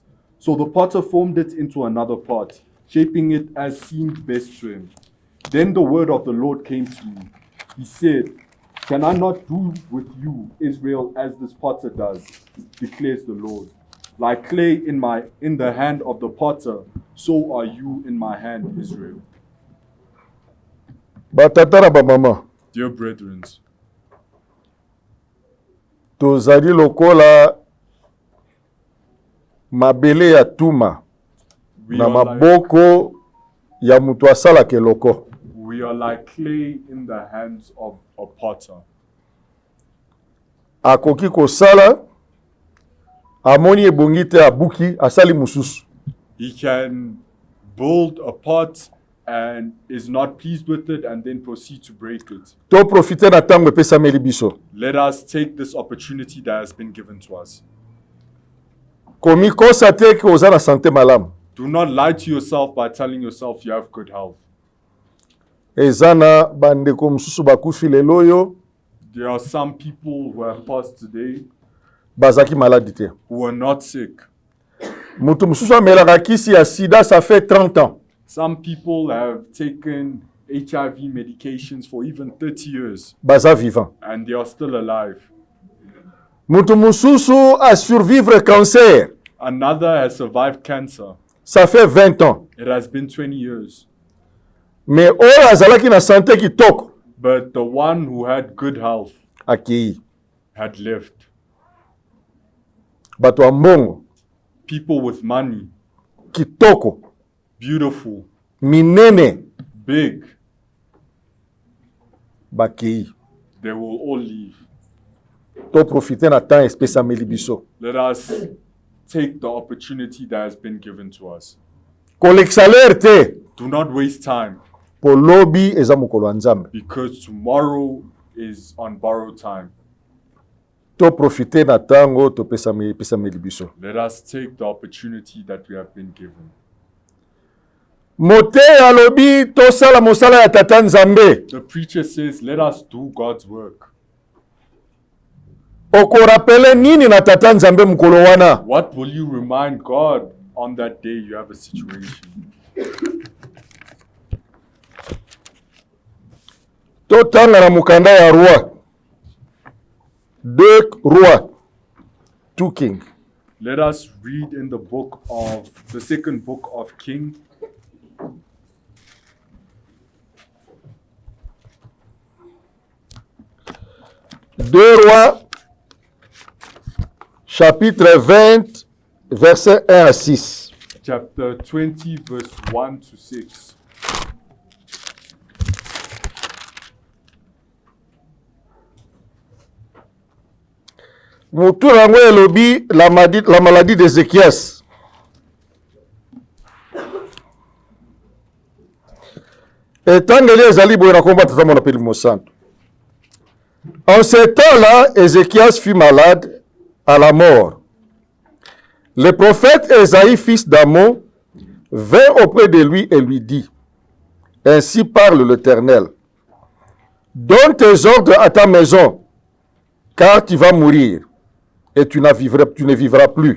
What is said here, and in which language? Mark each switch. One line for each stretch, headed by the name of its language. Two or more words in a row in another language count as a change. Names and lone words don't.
English: So the potter formed it into another pot, shaping it as seemed best to him. Then the word of the Lord came to me. He said, Can I not do with you, Israel, as this potter does, declares the Lord. Like clay in the hand of the potter, so are you in my hand, Israel.
Lingala: Batata na bamama,
English: Dear brethren,
Lingala: tozali lokola mabele ya tuma
English: we
Lingala: na
English: are like
Lingala: maboko ya mutu asalaka eloko.
English: We are like clay in the hands of a potter.
Lingala: Akoki kosala, amoni ebongi te abuki, asali mususu.
English: He can build a pot and is not pleased with it and then proceed to break it.
Lingala: To profite na tango epesameli biso.
English: Let us take this opportunity that has been given to us.
Lingala: Komi kosa te ke oza na sante malamu.
English: Do not lie to yourself by telling yourself you have good health.
Lingala: Eza na bandeko mususu bakufi lelo yo.
English: There are some people who have passed today
Lingala: Bazaki maladi te.
English: who are not sick.
Lingala: Mutu mususu amelaka kisi ya sida,
French: ça fait 30 ans.
English: Some people have taken HIV medications for even 30 years
Lingala: Baza vivant.
English: and they are still alive.
Lingala: Mutu mususu a survivre cancer.
English: Another has survived cancer.
French: Ça fait 20 ans.
English: It has been 20 years.
Lingala: Mais oyo azalaki na santé kitoko
English: But the one who had good health
Lingala: akei.
English: had lived.
Lingala: Bato ya mbongo
English: People with money,
Lingala: kitoko
English: beautiful,
Lingala: minene
English: big,
Lingala: bakei.
English: they will all leave.
Lingala: To profite na temps epesameli biso.
English: Let us take the opportunity that has been given to us.
Lingala: Kolekisa lere te,
English: Do not waste time
Lingala: po lobi eza mokolo ya Nzambe.
English: because tomorrow is on borrowed time.
Lingala: To profite na tango to epesameli biso.
English: Let us take the opportunity that we have been given.
Lingala: Mote alobi tosala mosala ya tata Nzambe.
English: The preacher says, let us do God's work.
Lingala: Okorapele nini na tata Nzambe mokolo wana?
English: What will you remind God on that day you have a situation?
Lingala: Totanga na mukanda ya roi.
French: 2 rois. 2 king.
English: Let us read in the book of the second book of King.
French: Deux rois, chapitre 20, verset 1 à 6.
English: Chapter 20, verse 1 to 6.
Lingala: Mutu yango elobi
French: la maladie d'Ézéchias.
Lingala: Etangeli ezali boye na komba tata mona peli mosanto.
French: En ce temps-là, Ézéchias fut malade à la mort. Le prophète Ésaïe, fils d'Amon, vint auprès de lui et lui dit, ainsi parle l'Éternel, donne tes ordres à ta maison, car tu vas mourir, et tu ne vivras plus.